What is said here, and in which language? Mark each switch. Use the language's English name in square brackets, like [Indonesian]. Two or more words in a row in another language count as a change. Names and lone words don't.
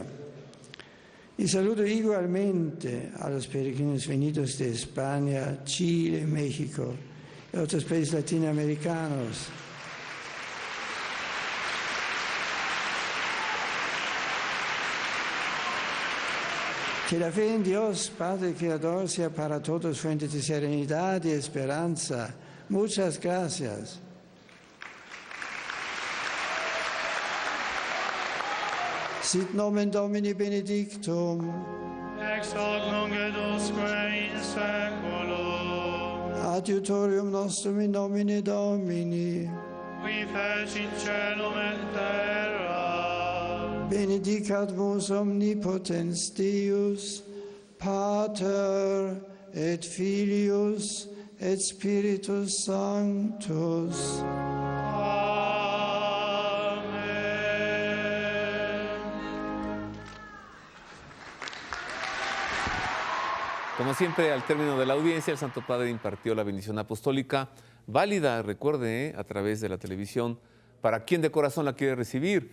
[Spanish] Y saludo igualmente a los peregrinos venidos de España, Chile, México y otros países latinoamericanos. Que la fe en Dios, Padre Creador, sea para todos fuente de serenidad y esperanza. Muchas gracias. [Latin] Sit nomen Domini benedictum. Ex hoc nunc et usque in seculum. Adiutorium nostrum in nomine Domini. Qui fecit caelum et terra. Benedicat vos omnipotens Deus, Pater et Filius et Spiritus Sanctus. [Spanish] Como siempre, al término de la audiencia, el Santo Padre impartió la bendición apostólica, válida, recuerde, a través de la televisión, para quien de corazón la quiere recibir.